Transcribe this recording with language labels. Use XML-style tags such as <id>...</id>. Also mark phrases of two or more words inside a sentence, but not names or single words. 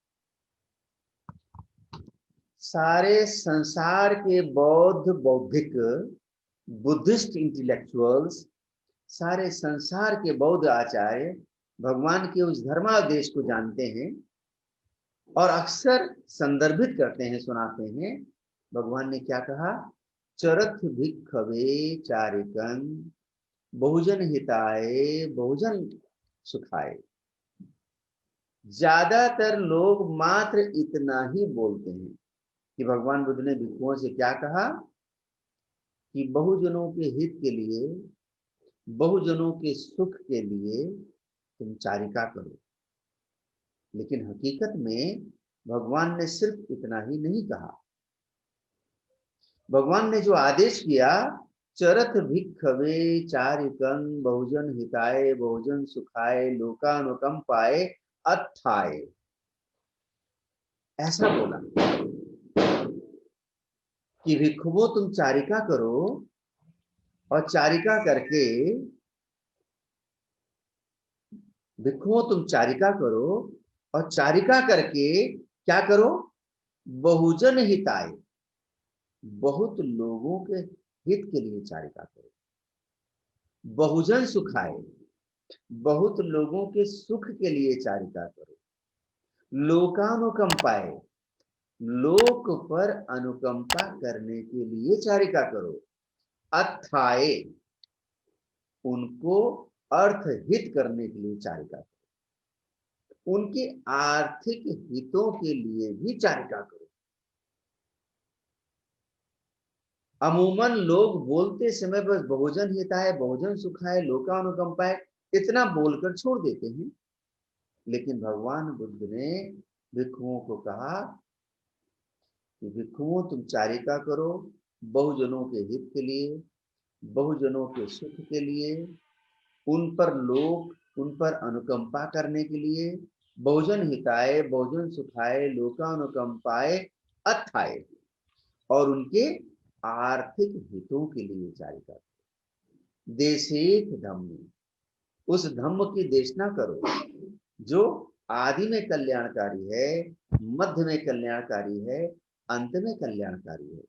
<hi>सारे संसार के बौद्धिक</hi> <en>Buddhist intellectuals,</en> <hi>सारे संसार के बौद्ध आचार्य भगवान के उस धर्मादेश को जानते हैं और अक्सर संदर्भित करते हैं, सुनाते हैं। भगवान ने क्या कहा,</hi> <pi>चरथ भिक्षवे चारिकं बहुजन हिताय बहुजन सुखाय।</pi> <hi>ज्यादातर लोग मात्र इतना ही बोलते हैं कि भगवान बुद्ध ने भिक्षुओं से क्या कहा कि बहुजनों के हित के लिए, बहुजनों के सुख के लिए तुम चारिका करो। लेकिन हकीकत में भगवान ने सिर्फ इतना ही नहीं कहा। भगवान ने जो आदेश किया,</hi> <pi>चरथ भिक्षवे चारिकं बहुजन हिताय बहुजन सुखाय लोकानुकंपाय अत्थाय,</pi> <hi>ऐसा बोला कि भिक्षुओं तुम चारिका करो और चारिका करके, भिक्षुओं तुम चारिका करो और चारिका करके क्या करो,</hi> <pi>बहुजन हिताय,</pi> <hi>बहुत लोगों के हित के लिए चारिका करो।</hi> <pi>बहुजन सुखाए,</pi> <hi>बहुत लोगों के सुख के लिए चारिका करो। लोकानुकंपाए, लोक पर अनुकंपा करने के लिए चारिका करो। अथाए, उनको अर्थ हित करने के लिए चारिका करो। उनके आर्थिक हितों के लिए भी चारिका करो। अमूमन लोग बोलते समय बस</hi> <pi>बहुजन हिताय बहुजन सुखाय लोकानुकंपाय</pi> <hi>इतना बोलकर छोड़ देते हैं। लेकिन भगवान बुद्ध ने भिक्षुओं को कहा कि भिक्षुओं तुम चारिका करो, बहुजनों के हित के लिए, बहुजनों के सुख के लिए, उन पर लोक, उन पर अनुकंपा करने के लिए,</hi> <pi>बहुजन हिताय बहुजन सुखाय लोकानुकंपाय अथाय,</pi> <hi>और उनके आर्थिक हितों के लिए जारी करते।</hi> <pi>देशेत धम्म,</pi> <hi>उस धम्म की देशना करो जो आदि में कल्याणकारी है, मध्य में कल्याणकारी है, अंत में कल्याणकारी है।</hi>